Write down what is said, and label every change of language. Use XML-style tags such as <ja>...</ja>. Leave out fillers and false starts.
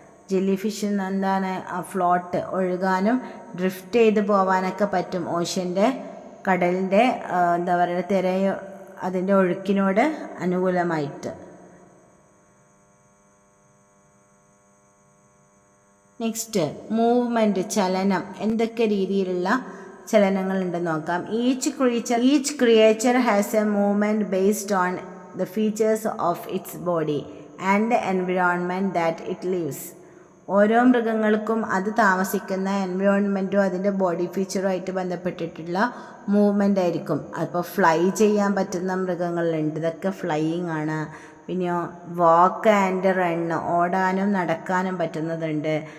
<ml>Jelly fish എന്താണ്? Float, ഒഴുകാനും drift ചെയ്ത് പോവാനൊക്കെ പറ്റും ഓഷ്യൻ്റെ, കടലിൻ്റെ എന്താ പറയുക, അതിൻ്റെ ഒഴുക്കിനോട് അനുകൂലമായിട്ട്. നെക്സ്റ്റ് മൂവ്മെൻറ്റ്, ചലനം. എന്തൊക്കെ രീതിയിലുള്ള ചലനങ്ങളുണ്ടെന്ന് നോക്കാം.</ml> <en>Each creature has a movement based on the features of its body and the environment that it lives.</en> <ml>ഓരോ മൃഗങ്ങൾക്കും അത് താമസിക്കുന്ന എൻവയോൺമെൻറ്റും അതിൻ്റെ ബോഡി ഫീച്ചറുമായിട്ട് ബന്ധപ്പെട്ടിട്ടുള്ള മൂവ്മെൻ്റ് ആയിരിക്കും. അപ്പോൾ ഫ്ലൈ ചെയ്യാൻ പറ്റുന്ന മൃഗങ്ങളുണ്ട്, ഇതൊക്കെ ഫ്ലൈയിങ് ആണ്. പിന്നെയോ വാക്ക് ആൻഡ് റൺ, ഓടാനും നടക്കാനും പറ്റുന്നതുണ്ട്.</ml>